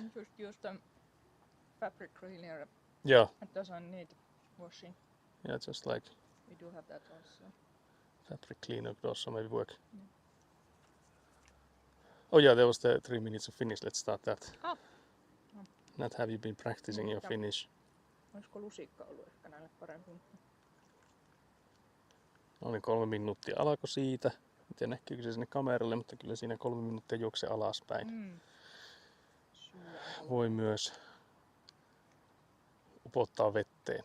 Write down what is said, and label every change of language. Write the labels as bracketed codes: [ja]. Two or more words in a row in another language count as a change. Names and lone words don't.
[en] Then just use the fabric cleaner. Yeah, It doesn't need washing. yeah, just like We do have that also. fabric cleaner could also maybe work. Oh yeah, there was the 3 minutes of Finnish, let's start that. Ah. Nat, have you been practicing your Yeah. Finnish? [fi] Olisiko lusikka ollut ehkä näille parempi? No niin, 3 minuuttia alkoi siitä. En tiedä näkyykö se sinne kameralle, mutta kyllä siinä 3 minuuttia juoksee alaspäin. Mm. Voi myös upottaa vetteen.